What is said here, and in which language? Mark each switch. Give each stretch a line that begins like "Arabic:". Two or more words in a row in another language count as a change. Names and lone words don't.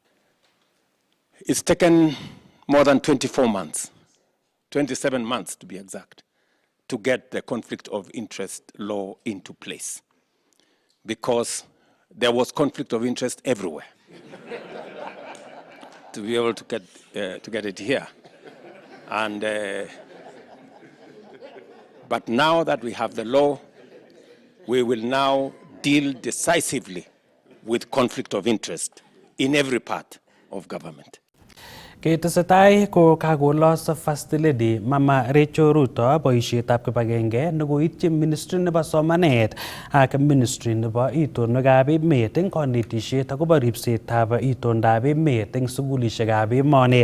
English: It's taken more than 24 months, 27 months to be exact, to get the conflict of interest law into place, because there was conflict of interest everywhere to be able to get it here. And but now that we have the law, we will now deal decisively with conflict of interest in every part of government.
Kalenjin: Ketesetai ko kakolos
English: First Lady
Kalenjin: Mama Rachel Ruto boisietab kibagenge nekoityi Ministry nebo Somanet ak Ministry nebo Itonwekab Emet eng konetisiet akobo ribsetab itondab emet eng sukulishekab emoni.